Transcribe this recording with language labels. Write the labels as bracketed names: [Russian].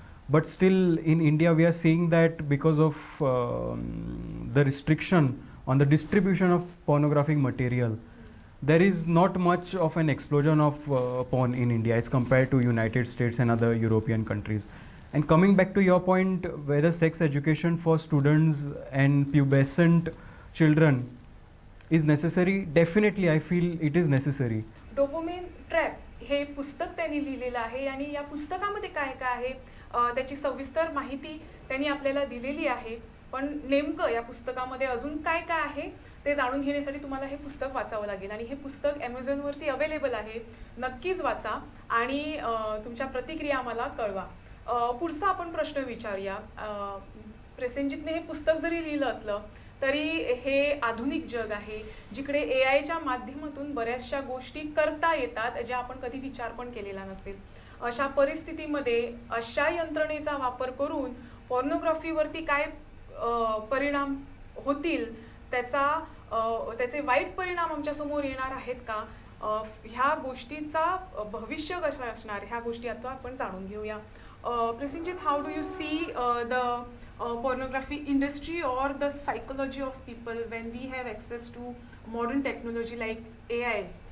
[English] But still in India we are seeing that because of the restriction on the distribution of pornographic material, there is not much of an explosion of porn in India as compared to United States and other European countries. And coming back to your point, whether sex education for students and pubescent children is necessary, definitely I feel it is necessary. [Marathi] Dopamine Trap हे पुस्तक त्यांनी लिहिलेलं आहे, आणि या पुस्तकामध्ये काय काय आहे त्याची सविस्तर माहिती त्यांनी आपल्याला दिलेली आहे. पण नेमकं या पुस्तकामध्ये अजून काय काय आहे ते जाणून घेण्यासाठी तुम्हाला हे पुस्तक वाचावं लागेल, आणि हे पुस्तक ॲमेझॉनवरती अवेलेबल आहे. नक्कीच वाचा आणि तुमच्या प्रतिक्रिया आम्हाला कळवा. पुढचा आपण प्रश्न विचारूया. प्रसेनजीतने हे पुस्तक जरी लिहिलं असलं तरी हे आधुनिक जग आहे जिकडे एआयच्या माध्यमातून बऱ्याचशा गोष्टी करता येतात ज्या आपण कधी विचार पण केलेला नसेल. अशा परिस्थितीमध्ये अशा यंत्रणेचा वापर करून पॉर्नोग्राफीवरती काय परिणाम होतील त्याचा त्याचे वाईट परिणाम आमच्यासमोर येणार आहेत का, ह्या गोष्टीचा भविष्य कसं असणार, ह्या गोष्टी आता आपण जाणून घेऊया. [English] Prasenjeet, how do you see the pornography industry or the psychology of people when we have access to modern technology like AI?